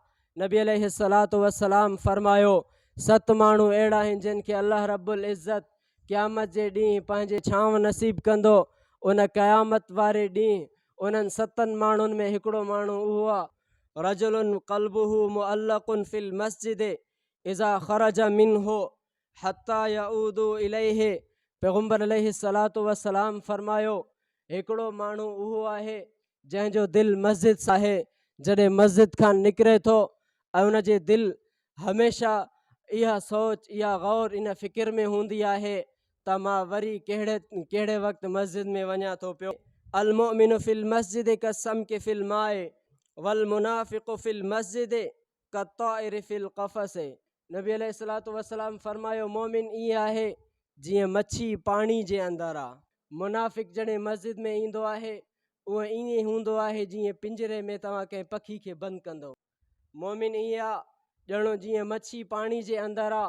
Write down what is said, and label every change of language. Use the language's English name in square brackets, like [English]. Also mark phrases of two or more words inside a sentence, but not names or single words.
[Sindhi] नबी [Arabic] عليه الصلاة والسلام [Sindhi] फरमायो, 7 माण्हू अहिड़ा आहिनि जिन खे अल्लाह [Arabic] رب العزة [Sindhi] क़यामत जे ॾींहुं पंहिंजे छांव नसीब कंदो। उन क़यामत वारे ॾींहुं उन्हनि 7 माण्हुनि में हिकिड़ो माण्हू उहो आहे, [Arabic] رجل قلبه معلق في المسجد إذا خرج منه حتى يعود إليه. [Sindhi] पैगम्बर [Arabic] عليه الصلاة والسلام [Sindhi] फरमायो, हिकिड़ो माण्हू उहो आहे जंहिंजो दिलि मस्जिद सां आहे। जॾहिं मस्जिद खां निकिरे थो ऐं उन जे दिलि हमेशह इहा सोच, इहा गौर, इन फ़िक्र में हूंदी आहे त मां वरी कहिड़े वक़्तु मस्जिद में वञा थो पियो। [Arabic] المؤمن في المسجد كالسمك في الماء والمنافق في المسجد كالطائر في القفص. [Sindhi] नबी [Arabic] عليه الصلاة والسلام [Sindhi] फरमायो, मोमिन ईअं आहे जीअं मच्छी पाणी जे अंदरि आहे। मुनाफ़िक़ जॾहिं मस्जिद में ईंदो आहे उहो ईअं हूंदो आहे जीअं पिंजरे में तव्हां कंहिं पखी खे बंदि कंदो। मोमिन ईअं आहे ॼणो जीअं मच्छी पाणी जे अंदरि आहे।